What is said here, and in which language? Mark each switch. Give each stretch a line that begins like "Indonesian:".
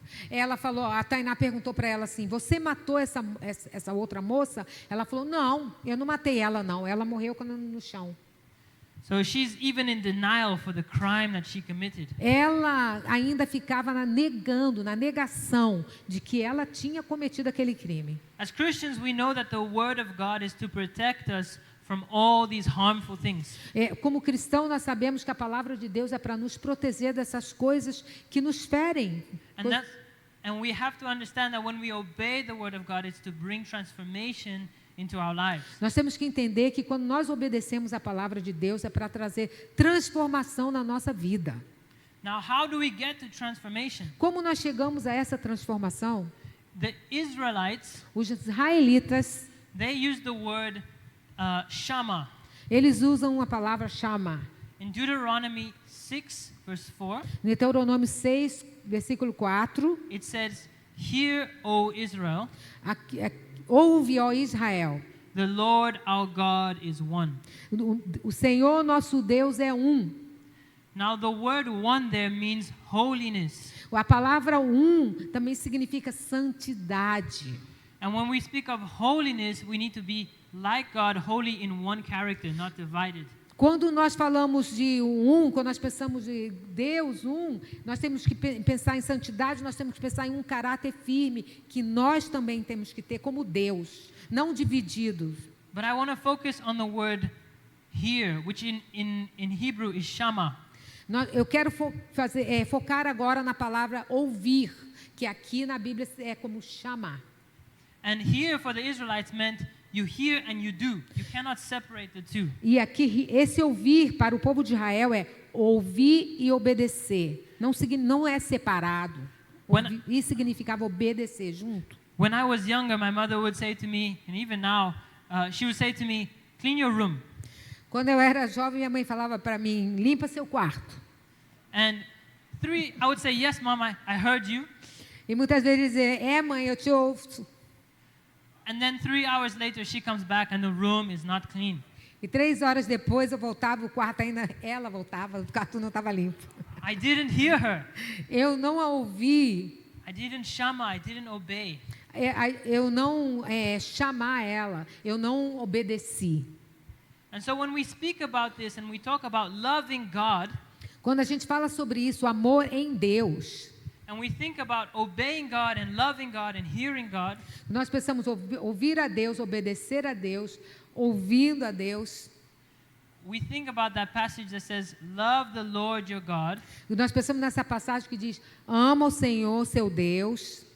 Portuguese: Ela falou, a Tainá perguntou para ela assim, você matou essa outra moça? Ela falou, não, eu não matei ela não, ela morreu no chão.
English: So she's even in denial for the crime that she committed.
Portuguese: Ela ainda ficava na negação de que ela tinha cometido aquele crime.
English: As Christians, we know that the word of God is to protect us from all these harmful things.
Portuguese: Como cristão, nós sabemos que a palavra de Deus é para nos proteger dessas coisas que nos ferem.
English: And we have to understand that when we obey the word of God, it's to bring transformation into our lives.
Portuguese: Nós temos que entender que quando nós obedecemos a palavra de Deus é para trazer transformação na nossa vida.
English: Now, how do we get to transformation?
Portuguese: Como nós chegamos a essa transformação?
English: The Israelites,
Portuguese: Os israelitas,
English: they use the word shama.
Portuguese: eles usam a palavra chama.
English: In Deuteronomy 6, verse 4,
Portuguese: No Deuteronômio 6, versículo 4,
English: it says, "Hear, O Israel,
Portuguese: ouve, ó Israel,
English: the Lord our God is one."
Portuguese: o Senhor nosso Deus é um.
English: Now, the word one there means holiness.
Portuguese: A palavra também significa santidade.
English: And when we speak of holiness, we need to be like God, holy in one character, not divided.
Portuguese: Quando nós falamos de quando nós pensamos de Deus nós temos que pensar em santidade, nós temos que pensar em um caráter firme, que nós também temos que ter como Deus, não divididos.
English: But I want to focus on the word here, which in Hebrew is shama.
Portuguese: Eu quero focar agora na palavra ouvir, que aqui na Bíblia é como chamar.
English: And here for the Israelites meant you hear and you do. You cannot separate the two.
Portuguese: E aqui esse ouvir para o povo de Israel é ouvir e obedecer. Não é separado. Ouvir significava obedecer junto.
English: When I was younger, my mother would say to me, and even now, she would say to me, "Clean your room."
Portuguese: Quando eu era jovem, minha mãe falava para mim, limpa seu quarto.
English: And I would say, "Yes, Mom, I heard you."
Portuguese: E muitas vezes dizia, mãe, eu te ouço.
English: And then 3 hours later, she comes back and the room is not clean.
Portuguese: E 3 horas depois eu voltava, o quarto ainda, ela voltava, o quarto não estava limpo.
English: I didn't hear her.
Portuguese: Eu não a ouvi.
English: I didn't shama, I didn't obey.
Portuguese: Eu não chamar ela, eu não obedeci.
English: And so when we speak about this and we talk about loving God,
Portuguese: quando a gente fala sobre isso, amor em Deus,
English: and we think about obeying God and loving God and hearing God,
Portuguese: nós pensamos ouvir a Deus, obedecer a Deus, ouvindo a Deus.
English: We think about that passage that says, "Love the Lord your God."
Portuguese: E nós pensamos nessa passagem que diz, ama o Senhor, seu Deus,